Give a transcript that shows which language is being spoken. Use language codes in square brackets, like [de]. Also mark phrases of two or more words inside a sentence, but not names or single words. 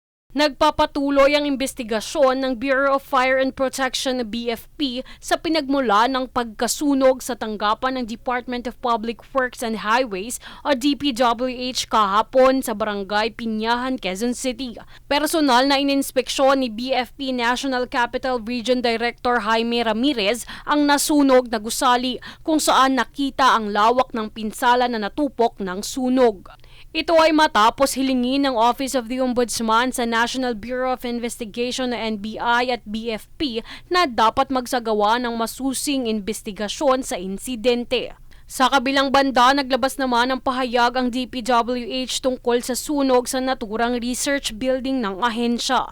[tl] Nagpapatuloy ang investigasyon ng Bureau of Fire and Protection BFP sa pinagmula ng pagkasunog sa tanggapan ng Department of Public Works and Highways o DPWH kahapon sa Barangay Pinyahan, Quezon City. Personal na ininspeksyon ni BFP National Capital Region Director Jaime Ramirez ang nasunog na gusali kung saan nakita ang lawak ng pinsala na natupok ng sunog. Ito ay matapos hilingin ng Office of the Ombudsman sa National Bureau of Investigation na NBI at BFP na dapat magsagawa ng masusing investigasyon sa insidente. Sa kabilang banda, naglabas naman ng pahayag ang DPWH tungkol sa sunog sa naturang [en] research building [tl] ng ahensya.